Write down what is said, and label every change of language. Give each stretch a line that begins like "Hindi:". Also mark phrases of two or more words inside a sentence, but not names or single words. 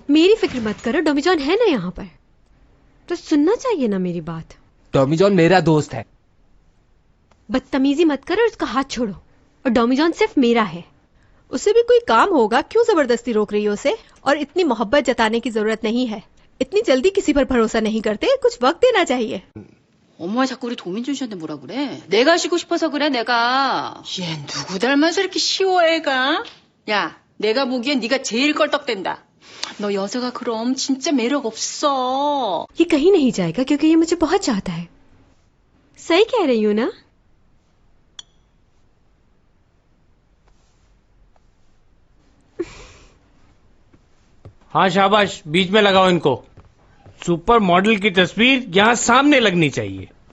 Hindi: मेरी फिक्र मत करो, डॉमी जॉन है ना यहाँ पर, तो सुनना चाहिए ना मेरी बात। टॉमी जॉन मेरा दोस्त है। बदतमीजी मत करो और उसका हाथ छोड़ो। और डॉमी जॉन सिर्फ मेरा है। उसे भी कोई काम होगा, क्यों जबरदस्ती रोक रही हो उसे? और इतनी मोहब्बत जताने की जरूरत नहीं है। इतनी जल्दी किसी पर भरोसा नहीं करते, कुछ वक्त देना चाहिए।
Korean: 엄마가 자꾸 우리 도민준 씨한테 뭐라 그래? 내가 쉬고 싶어서 그래, 내가. 얘 누구 닮아서 이렇게 쉬워, 애가? 야, 내가 보기엔 네가 제일 껄떡댄다. 너 여자가 그럼 진짜 매력 없어.
Hindi: ये कहीं नहीं जाएगा क्योंकि ये मुझे बहुत चाहता है। सही कह रही हूँ ना? हाँ शाबाश, बीच में लगाओ इनको।
English: super model
Hindi: की तस्वीर यहाँ सामने लगनी चाहिए।